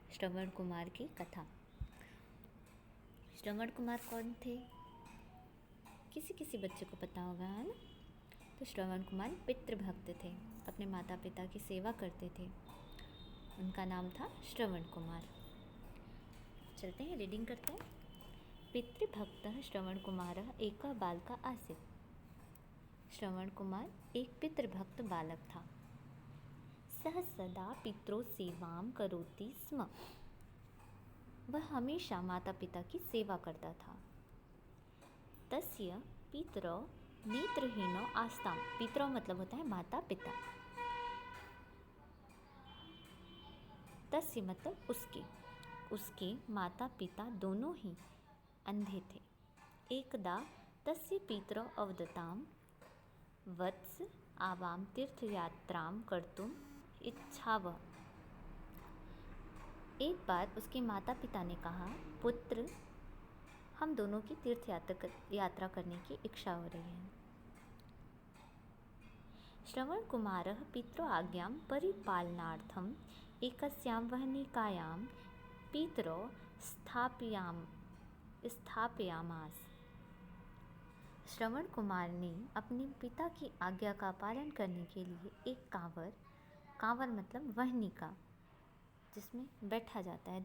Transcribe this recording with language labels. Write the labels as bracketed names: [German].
[Hindi] श्रवण कुमार की कथा। श्रवण कुमार कौन थे? किसी किसी बच्चे को पता होगा, है ना। तो श्रवण कुमार पितृभक्त थे, अपने माता पिता की सेवा करते थे। उनका नाम था श्रवण कुमार। चलते हैं, रीडिंग करते हैं। [Sanskrit] पितृभक्तः श्रवण कुमारः एकः बालकः आसीत्। [Hindi] श्रवण कुमार एक पितृभक्त बालक था। [Sanskrit] सह सदा पितरों सेवां करोति स्म। [Hindi] वह हमेशा माता पिता की सेवा करता था। [Sanskrit] तस्य पितरौ नेत्रहीनौ आस्ताम। [Hindi] पितरौ मतलब होता है माता पिता। तस्य मतलब उसके माता पिता दोनों ही अंधे थे। [Sanskrit] एकदा तस्य पितरौ अवदताम् वत्स आवां तीर्थयात्रां कर्तुम् इच्छावः। [Hindi] एक बार उसके माता पिता ने कहा, पुत्र, हम दोनों की तीर्थ यात्रा करने की इच्छा हो रही है। [Sanskrit] श्रवण कुमारः पितरौ आज्ञां परिपालनार्थम् एकस्यां वह्निकायां पितरौ स्थापयामास। [Hindi] श्रवण कुमार ने अपने पिता की आज्ञा का पालन करने के लिए एक कांवर मतलब वहनी का, जिसमें बैठा जाता है।